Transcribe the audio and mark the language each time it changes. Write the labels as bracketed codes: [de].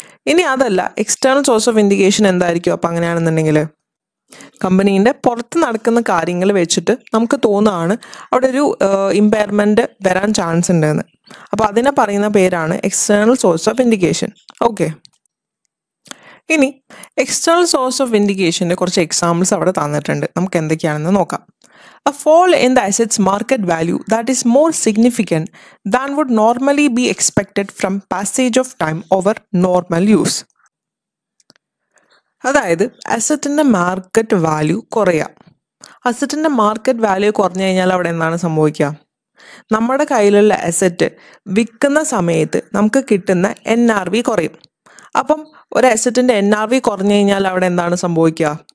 [ml] ഇനി അതല്ല, external source of indication എന്തായിരിക്കും? അപ്പോൾ അങ്ങനെയാണെന്നുണ്ടെങ്കിൽ കമ്പനീൻ്റെ പുറത്ത് നടക്കുന്ന കാര്യങ്ങൾ വെച്ചിട്ട് നമുക്ക് തോന്നുകയാണ് അവിടെ ഒരു ഇമ്പയർമെൻറ്റ് വരാൻ ചാൻസ് ഉണ്ടെന്ന്. അപ്പോൾ അതിനെ പറയുന്ന പേരാണ് external source of indication. Okay, ഇനി എക്സ്റ്റേർണൽ സോഴ്സ് ഓഫ് ഇൻഡിക്കേഷൻ്റെ കുറച്ച് എക്സാമ്പിൾസ് അവിടെ തന്നിട്ടുണ്ട്. നമുക്ക് എന്തൊക്കെയാണെന്ന് നോക്കാം. [en] A fall in the asset's market value that is more significant than would normally be expected from passage of time over normal use. [ml] അതായത് അസറ്റിൻ്റെ market value കുറയാം. അസറ്റിൻ്റെ market value കുറഞ്ഞു കഴിഞ്ഞാൽ അവിടെ എന്താണ് സംഭവിക്കുക? നമ്മുടെ കയ്യിലുള്ള അസറ്റ് വിൽക്കുന്ന സമയത്ത് നമുക്ക് കിട്ടുന്ന NRV കുറയും. അപ്പം ഒരു അസറ്റിൻ്റെ NRV കുറഞ്ഞു കഴിഞ്ഞാൽ അവിടെ എന്താണ് സംഭവിക്കുക?